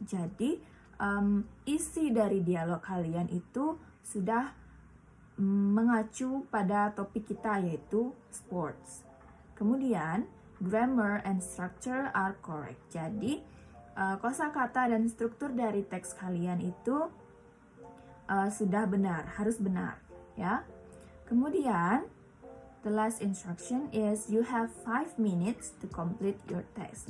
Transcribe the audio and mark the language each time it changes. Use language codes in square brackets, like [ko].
[id] Jadi isi dari dialog kalian itu sudah mengacu pada topik kita, yaitu sports. Kemudian [en] grammar and structure are correct. [id] Jadi kosakata dan struktur dari teks kalian itu sudah benar, harus benar, ya. Kemudian [en] the last instruction is you have 5 minutes to complete your text.